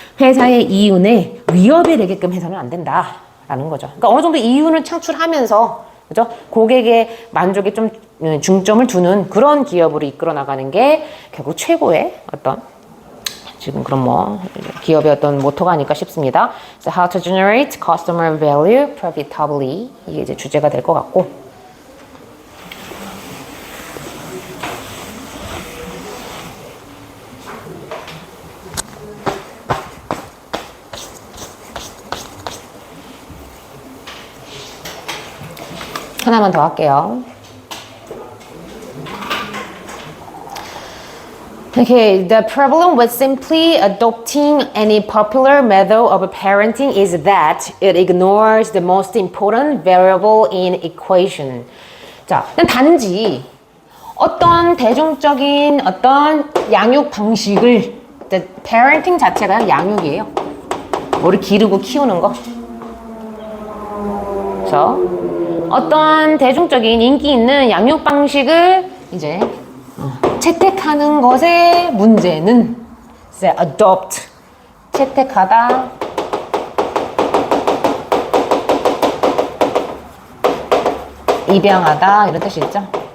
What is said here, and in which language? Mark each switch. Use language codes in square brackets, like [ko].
[ko] 회사의 이윤에 위협이 되게끔 해서는 안 된다라는 거죠. 그러니까 어느 정도 이윤을 창출하면서 그죠? 고객의 만족에 좀 중점을 두는 그런 기업으로 이끌어 나가는 게 결국 최고의 어떤 지금 그럼 기업의 어떤 모토가 아닐까 싶습니다. [en] So how to generate customer value profitably [ko] 이게 이제 주제가 될 것 같고. 하나만 더 할게요. [en] Okay, the problem with simply adopting any popular method of parenting is that it ignores the most important variable in equation. [ko] 자, 단지 어떤 대중적인 어떤 양육 방식을, parenting 자체가 양육이에요. 뭐를 기르고 키우는 거. 그래서 어떠한 대중적인 인기 있는 양육 방식을 이제 채택하는 것의 문제는 이제 adopt, 채택하다, 입양하다 이런 뜻이 있죠.